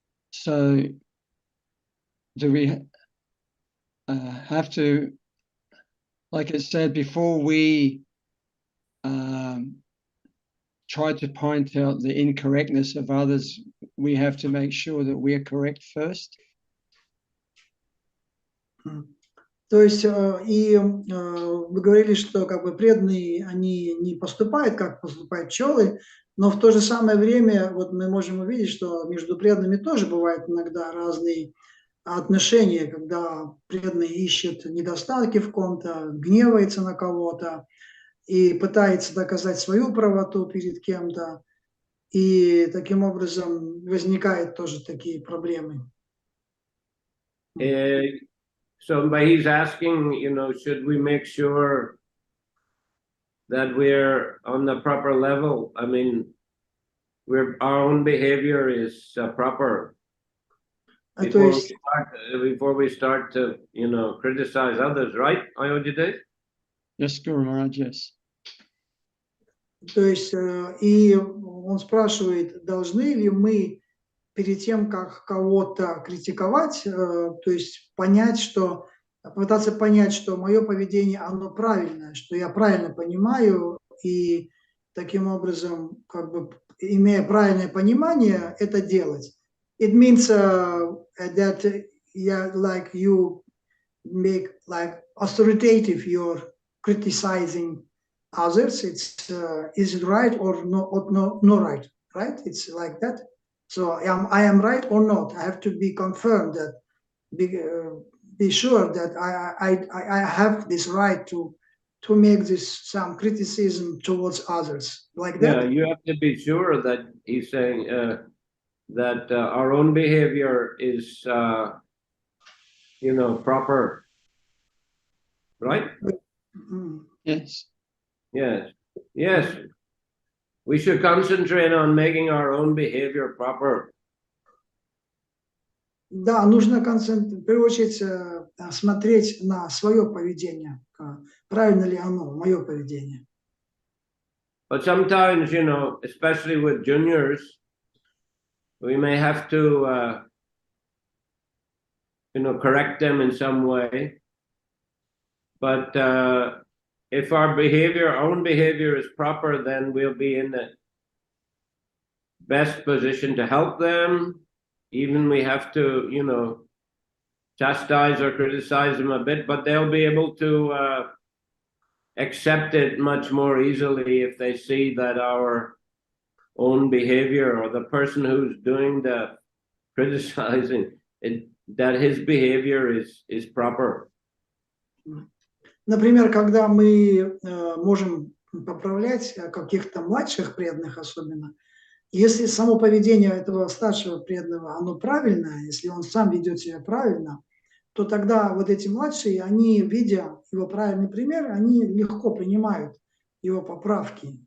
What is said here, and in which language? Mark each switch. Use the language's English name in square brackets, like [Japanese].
[English] So do we have to, like it said, before we try to point out the incorrectness of others, we have to make sure that we are correct first? [Russian] То есть, и вы говорили, что как бы преданные, они не поступают, как поступают пчелы, но в то же самое время вот мы можем увидеть, что между преданными тоже бывают иногда разные отношения, когда преданный ищет недостатки в ком-то, гневается на кого-то и пытается доказать свою правоту перед кем-то, и таким образом возникают тоже такие проблемы. [English] So he's asking, should we make sure that we're on the proper level? I mean, our own behavior is proper before we start to, criticize others, right, Ayodhya? Yes, Guru Maharaj, yes. [Russian] То есть, и он спрашивает, должны ли мы перед тем, как кого-то критиковать, то есть попытаться понять, что мое поведение, оно правильное, что я правильно понимаю, и таким образом, как бы, имея правильное понимание, это делать. [English] It means that like you make like authoritative, you're criticizing others. It's is it right or no right? Right? It's like that. So I am right or not? I have to be confirmed that, be sure that I have this right to make some criticism towards others, like that. Yeah, you have to be sure that he's saying that our own behavior is, proper, right? Yes. Yes. Yes. We should concentrate on making our own behavior proper. [Russian] Да, нужно в первую очередь смотреть на свое поведение, правильно ли оно, мое поведение. [English] But sometimes, especially with juniors, we may have to, correct them in some way. But if our own behavior is proper, then we'll be in the best position to help them. Even we have to, chastise or criticize them a bit, but they'll be able to accept it much more easily if they see that our own behavior, or the person who's doing the criticizing, that his behavior is proper. [Russian] Например, когда мы можем поправлять каких-то младших преданных особенно, если само поведение этого старшего преданного, оно правильное, если он сам ведет себя правильно, то тогда вот эти младшие, они, видя его правильный пример, они легко принимают его поправки.